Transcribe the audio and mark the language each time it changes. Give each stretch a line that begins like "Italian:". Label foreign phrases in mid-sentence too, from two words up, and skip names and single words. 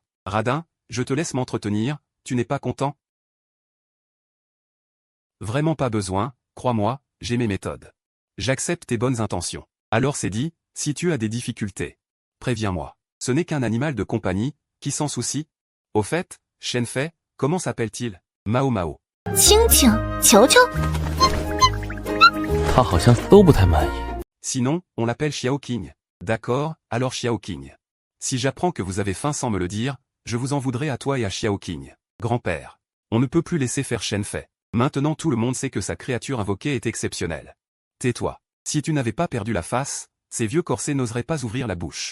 French: Radin, je te laisse m'entretenir, tu n'es pas content? Vraiment pas besoin, crois-moi, j'ai mes méthodes. J'accepte tes bonnes intentions. Alors c'est dit, si tu as des difficultés, préviens-moi. Ce n'est qu'un animal de compagnie, qui s'en soucie? Au fait, Shen Fei, comment s'appelle-t-il? Mao Mao.
Chinese: 青青，球球，他好像都不太满意。
French: Sinon, on l'appelle Xiao Qing. D'accord, alors Xiao Qing. Si j'apprends que vous avez faim sans me le dire, je vous en voudrais à toi et à Xiao Qing. Grand-père. On ne peut plus laisser faire Shen Fei. Maintenant tout le monde sait que sa créature invoquée est exceptionnelle. Tais-toi. Si tu n'avais pas perdu la face, ces vieux corsets n'oseraient pas ouvrir la bouche.